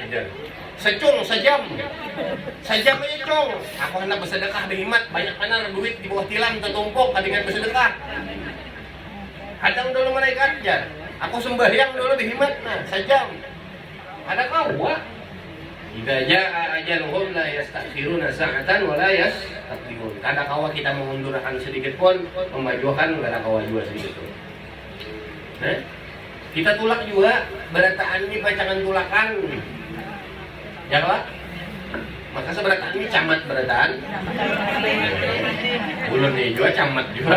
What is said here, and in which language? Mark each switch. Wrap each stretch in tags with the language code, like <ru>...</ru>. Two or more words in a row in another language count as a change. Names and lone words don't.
<bjn>Secung, sejam aja cung. Aku hendak bersedekah berhemat, banyak mana duit di bawah tilam tertumpuk, kadingan bersedekah. Hadang dulu malaikat jar. Aku sembahyang dulu berhemat, nah sejam. Ada kau, wah.</bjn> <ar>إذا جاء أجلهم لا يستأخرون ساعة ولا يستقدمون.</ar> <bjn>Kada kawa kita mengundurkan sedikit pun, memajukan kada kawa juga sedikit pun. Nah, kita tulak juga berataan ini pacangan tulakan. Ya Pak? Maka seberataan ini camat berataan. Ulun ini juga camat juga.</bjn>